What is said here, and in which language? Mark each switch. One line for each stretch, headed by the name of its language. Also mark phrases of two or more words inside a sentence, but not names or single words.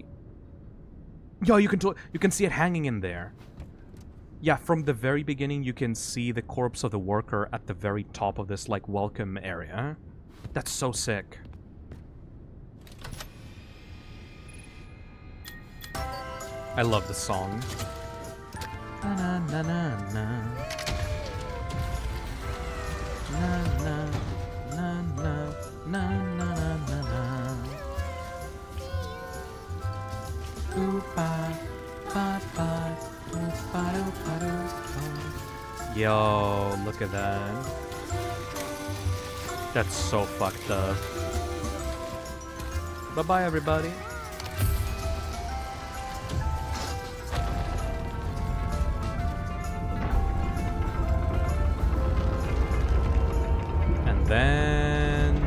English: Yo, you can see it hanging in there. Yeah, from the very beginning, you can see the corpse of the worker at the very top of this, like, welcome area. That's so sick. I love the song. Na na na na na. Na na na na na na na na. Oopa ba ba. Yo, look at that. That's so fucked up. Bye-bye, everybody. And then...